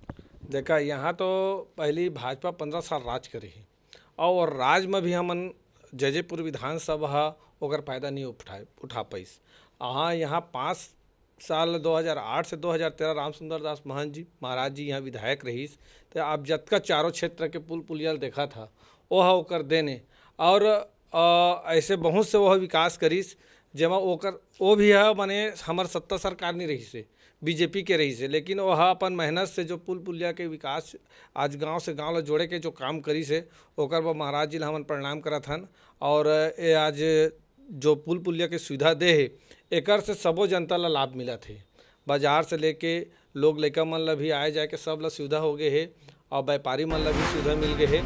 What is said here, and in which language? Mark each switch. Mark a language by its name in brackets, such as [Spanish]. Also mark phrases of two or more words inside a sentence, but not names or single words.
[Chhattisgarhi] देखा, यहाँ तो पहली भाजपा 15 साल राज करी है, और राज में भी हमन जयजयपुर विधानसभा ओकर फायदा नहीं उठा पाइस। यहाँ 5 साल 2008 से 2013 रामसुंदर दास महंत जी महाराज जी यहाँ विधायक रहीस। तो आप जतका चारों क्षेत्र के पुल पुलिया देखा था वह ओकर देने, और ऐसे बहुत से वह विकास करीस जेमा ओकर वो भी है। माने हमार सत्ता सरकार नहीं रही से, बीजेपी के रही से, लेकिन वह अपन मेहनत से जो पुल पुलिया के विकास आज गांव से गांव ला जोड़े के जो काम करी से, ओकर पर महाराज जी ला हमन प्रणाम करत हन। और ये आज जो पुल पुलिया के सुविधा दे है, एकर से सबो जनता ला लाभ मिलत है। बाजार से लेके लोग लइका मन ला भी आए जाए के सब ला सुविधा हो गए है, और व्यापारी मन ला भी सुविधा मिल गए है।